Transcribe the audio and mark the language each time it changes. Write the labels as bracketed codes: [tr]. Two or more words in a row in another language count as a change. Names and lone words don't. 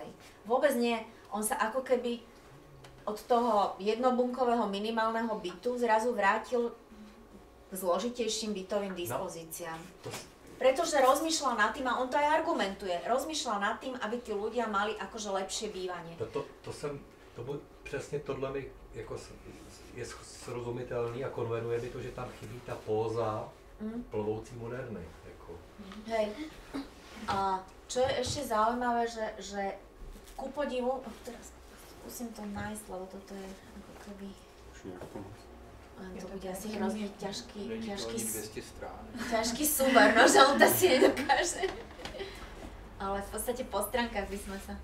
[sk] Vôbec nie. On sa ako keby od toho jednobunkového minimálneho bytu zrazu vrátil k zložitejším bytovým dispozíciám. Pretože rozmýšľal nad tým, a on to aj argumentuje, rozmýšľal nad tým, aby tí ľudia mali akože lepšie bývanie. [cs] Přesně tohle mi jako je srozumitelný a konvenuje mi to, že tam chybí ta póza plovoucí moderny. Jako. [sk] Hej. A čo je ešte zaujímavé, že ku podivu, teraz skúsim to nájsť, lebo toto je ako keby... To bude asi hrozne ťažký súbor, no, že on to si nedokáže. Ale v podstate po stránkach by sme sa...